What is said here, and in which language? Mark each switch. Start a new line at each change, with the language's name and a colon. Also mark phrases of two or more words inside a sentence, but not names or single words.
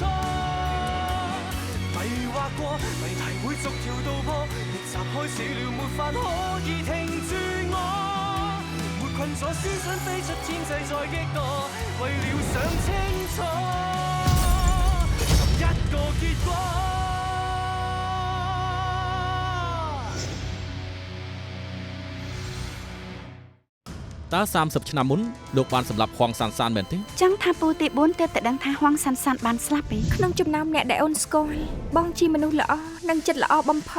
Cantonese: 迷惑過，謎題會逐條道破，逆襲開始了，沒法可以停住我。沒困咗，先想飛出天際再擊墮，為了想清楚尋一個結果。
Khmer: តើ30 ឆ្នាំមុនលោកបានសម្លាប់ហងសានសានមែនទេ ចឹងថាពូទី4ទើបតែដឹងថាហងសានសានបានស្លាប់ទេ ក្នុងចំណោមអ្នកដែលអូនស្គាល់បងជាមនុស្សល្អនិងចិត្តល្អបំផុត